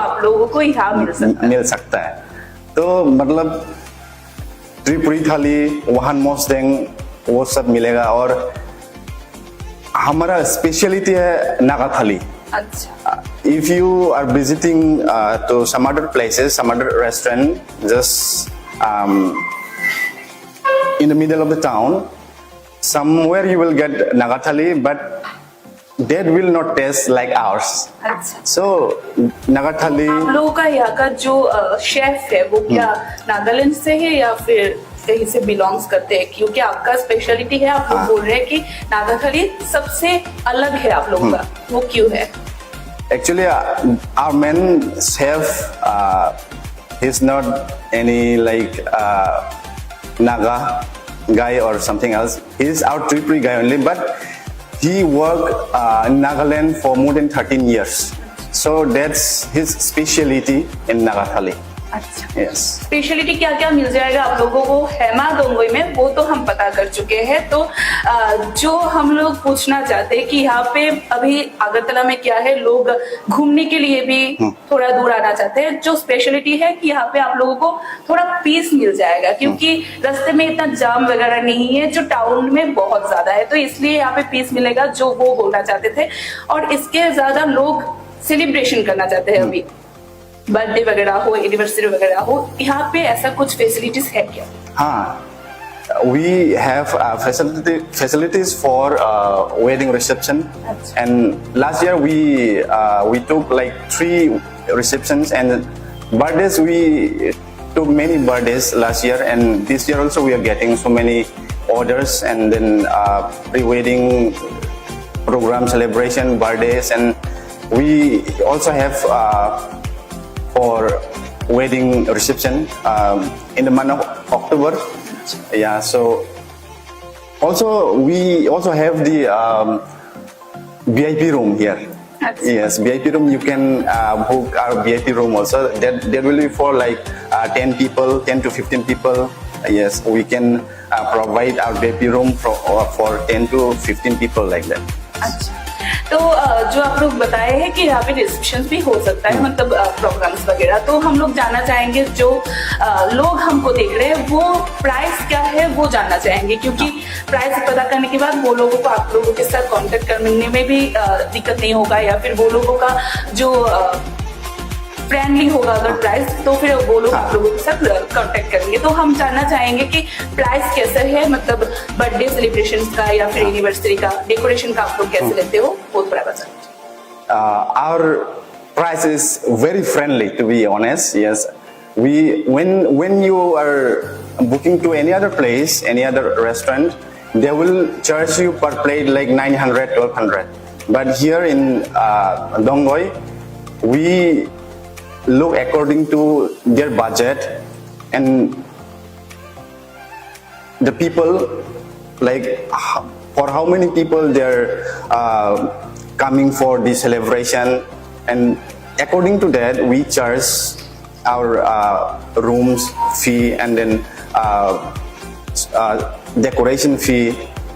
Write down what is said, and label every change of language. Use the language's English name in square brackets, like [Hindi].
[Hindi] आप लोगों को यहाँ मिल सकता है। तो मतलब त्रिपुरी थाली, वहान मोस्टेंग, वो सब मिलेगा। और हमारा स्पेशलिटी है नागा थाली। अच्छा, [English] If you are visiting to some other places, some other restaurant, just in the middle of the town, somewhere you will get Naga thali, but that will not taste like ours. [Hindi] अच्छा। [English] So Naga thali, [Hindi] आप लोगों का यहाँ का जो chef है वो क्या नागालैंड से है या फिर कहीं से बिलोंग्स करते हैं? क्योंकि आपका स्पेशलिटी है, आप लोग बोल रहे हैं कि नागा थाली सबसे अलग है आप लोगों का, वो क्यों है? [English] actually our main chef, he's not any like Naga guy or something else. He's our Tripuri guy only, but he worked in Nagaland for more than 13 years. So that's his speciality in Naga thali. [Hindi] अच्छा, [English] Yes. [Hindi] Speciality क्या क्या मिल जाएगा आप लोगों को हेमादोंगोई में, वो तो हम पता कर चुके हैं। तो जो हम लोग पूछना चाहते हैं कि यहाँ पे अभी अगरतला में क्या है, लोग घूमने के लिए भी थोड़ा दूर आना चाहते हैं। जो स्पेशलिटी है कि यहाँ पे आप लोगों को थोड़ा पीस मिल जाएगा, क्योंकि रास्ते में इतना जाम वगैरह नहीं है जो टाउन में बहुत ज्यादा है। तो इसलिए यहाँ पे पीस मिलेगा, जो वो बोलना चाहते थे। और इसके ज्यादा लोग सेलिब्रेशन करना चाहते हैं, अभी बर्थडे वगैरह हो, एनिवर्सरी वगैरह हो, यहाँ पे ऐसा कुछ फैसिलिटीज है क्या? हाँ, [English] we have facilities for wedding reception, and last year we took like 3 receptions, and birthdays we took many birthdays last year, and this year also we are getting so many orders, and then pre-wedding program celebration, birthdays, and we also have for wedding reception in the month of October. Yeah, so also we also have the VIP room here. Yes, VIP room, you can book our VIP room also. That will be for like 10 people, 10 to 15 people. Yes, we can provide our VIP room for 10 to 15 people like that. [Hindi] अच्छा, तो जो आप लोग बताए हैं कि यहाँ पे रिसेप्शन भी हो सकता है, मतलब प्रोग्राम्स वगैरह, तो हम लोग जानना चाहेंगे, जो लोग हमको देख रहे हैं वो प्राइस क्या है वो जानना चाहेंगे, क्योंकि प्राइस पता करने के बाद वो लोगों को आप लोगों के साथ कांटेक्ट करने में भी दिक्कत नहीं होगा, या फिर वो लोगों का जो फ्रेंडली होगा अगर प्राइस, तो फिर वो लोग आप लोगों के साथ कांटेक्ट करेंगे। तो हम जानना चाहेंगे कि प्राइस कैसे है, मतलब बर्थडे सेलिब्रेशन का या फिर एनिवर्सरी का, डेकोरेशन का आप लोग कैसे लेते हो, वो थोड़ा बताइए। [English] Our price is very friendly, to be honest. Yes, when you are booking to any other place, any other restaurant, they will charge you per plate like 900, 1200. But here in Dongoi, we look according to their budget, and the people, like for how many people they're coming for the celebration, and according to that we charge our rooms fee, and then decoration fee.